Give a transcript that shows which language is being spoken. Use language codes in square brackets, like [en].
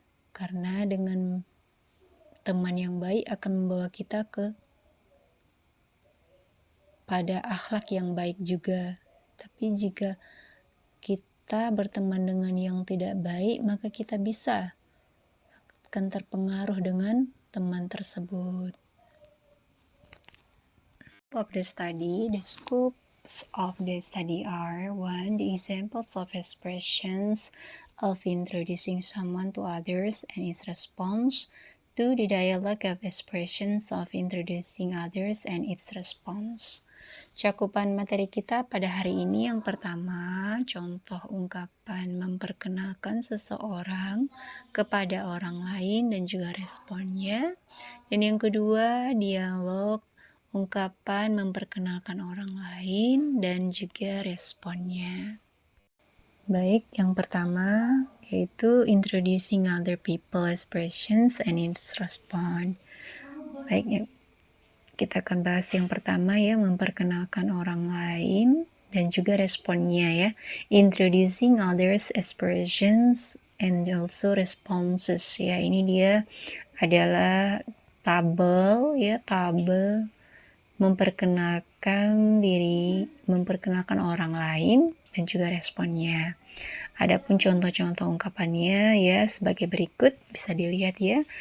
[id] Karena dengan teman yang baik akan membawa kita pada akhlak yang baik juga. Tapi jika kita berteman dengan yang tidak baik, maka kita akan terpengaruh dengan teman tersebut. [en] Of the study, the scopes of the study are: 1. The examples of expressions of introducing someone to others and its response. 2. The dialogue of expressions of introducing others and its response. [id] Cakupan materi kita pada hari ini yang pertama, contoh ungkapan memperkenalkan seseorang kepada orang lain dan juga responnya. Dan yang kedua, dialog ungkapan memperkenalkan orang lain dan juga responnya. Baik, yang pertama yaitu [en] introducing other people expressions and its response. [id] Baik, kita akan bahas yang pertama ya, memperkenalkan orang lain dan juga responnya ya. [en] Introducing others expressions and also responses ya. [id] Ini dia adalah tabel ya, tabel memperkenalkan diri, memperkenalkan orang lain dan juga responnya. Adapun contoh-contoh ungkapannya ya sebagai berikut, bisa dilihat ya.